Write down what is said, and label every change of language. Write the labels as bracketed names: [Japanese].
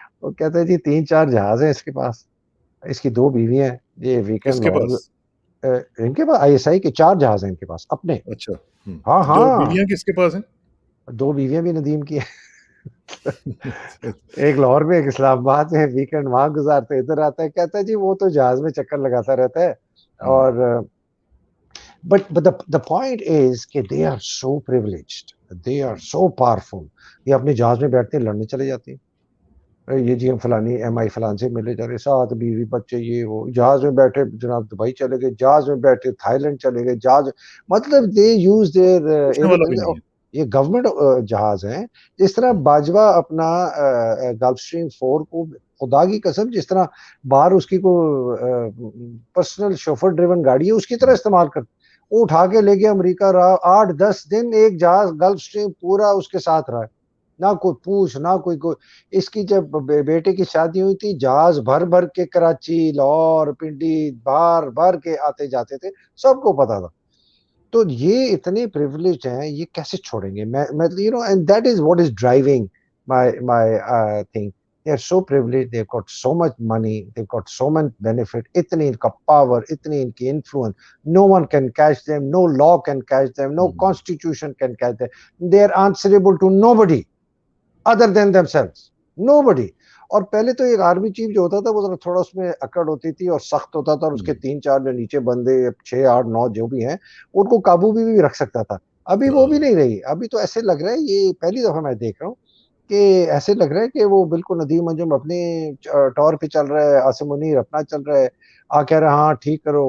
[Urdu] وہ کہتا ہے جی 3-4 جہاز ہیں اس کے پاس، اس کی 2 بیویاں ہیں، یہ ویکینڈ ان کے پاس آئی ایس آئی کے 4 جہاز ہیں ان کے پاس اپنے. اچھا، ہاں ہاں، بیویاں کس کے پاس ہیں؟ 2 بیویاں بھی ندیم کی ہیں ایک لاہور میں، ایک اسلام آباد میں. ویکینڈ وہاں گزارتے، ادھر آتا ہے. کہتا ہے جی وہ تو جہاز میں چکر لگاتا رہتا ہے. [English] اور but the point is کہ they are so privileged, they are so powerful. [Urdu] یہ اپنے جہاز میں بیٹھتے ہیں، لڑنے چلے جاتے ہیں. یہ جی ہم فلانی ایم آئی فلان سے ملے جا رہے، 7 بیوی بچے، یہ وہ. جہاز میں بیٹھے جناب دبئی چلے گئے، جہاز میں بیٹھے تھائی لینڈ چلے گئے، جہاز مطلب [English] They use there. [Urdu] یہ گورنمنٹ جہاز ہیں. جس طرح باجوہ اپنا گلف اسٹریم 4 کو خدا کی قسم جس طرح باہر اس کی کو پرسنل شوفر ڈریون گاڑی ہے اس کی طرح استعمال کرتے، اٹھا کے لے کے امریکہ رہا 8-10 دن ایک جہاز گلف اسٹریم پورا اس کے ساتھ رہا. نہ کوئی پوچھ نہ کوئی اس کی جب بیٹے کی شادی ہوئی تھی جہاز بھر بھر کے کراچی لاہور پنڈی بھر کے آتے جاتے تھے, سب کو پتا تھا. تو یہ اتنے پریولیج ہیں, یہ کیسے چھوڑیں گے؟ [English] میں you know and that is what is driving my thing. They are so privileged, they've got so much money, they've got so much benefit, [Urdu] itni inka power, itni inki influence, [English] no one can catch them, no law can catch them, no constitution can catch them. They are answerable to nobody other than themselves, nobody. [Urdu] اور پہلے تو ایک army chief جو ہوتا تھا وہ تھوڑا اس میں اکڑ ہوتی تھی اور سخت ہوتا تھا, اور اس کے 3-4 جو نیچے بندے 6, 8, 9 جو بھی ہیں ان کو قابو بھی رکھ سکتا تھا. ابھی وہ بھی نہیں رہی. ابھی تو ایسے لگ رہا ہے, یہ پہلی دفعہ میں دیکھ رہا ہوں کہ ایسے لگ رہا ہے کہ وہ بالکل ندیم انجم اپنی ٹور پہ چل رہا ہے, عاصم منیر اپنا چل رہا ہے, کہہ رہا ہے ہاں ٹھیک کرو.